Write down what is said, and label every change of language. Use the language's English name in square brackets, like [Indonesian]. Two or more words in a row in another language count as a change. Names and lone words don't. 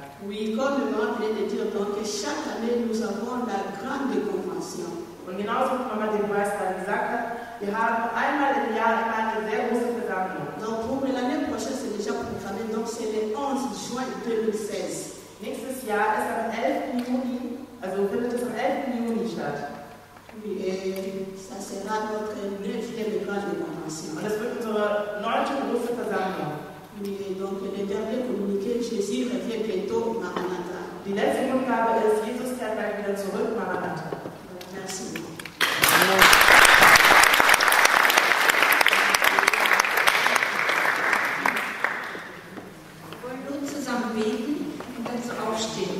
[French] Oui, comme le maman venait de dire, donc chaque année nous avons la grande convention. [German] Und genauso wie Mama Deborah es gerade gesagt hat, wir haben einmal im Jahr immer eine sehr große Versammlung. [French] Donc pour l'année prochaine, c'est déjà programmé, donc c'est le 11 juin 2016. [German] Nächstes Jahr ist am 11. Juni, also findet es am 11. Juni statt. [French] Oui, et ça sera notre 9e grande convention. [German] Und das wird unsere 9. große Versammlung. [French] Oui, et donc le dernier communiqué, Jésus revient bientôt, Maranatha. [German] Die letzte Grundgabe ist, Jesus kehrt gleich wieder zurück, Maranatha. [French] Merci. [German] Wir wollen nun zusammen beten und dann so aufstehen.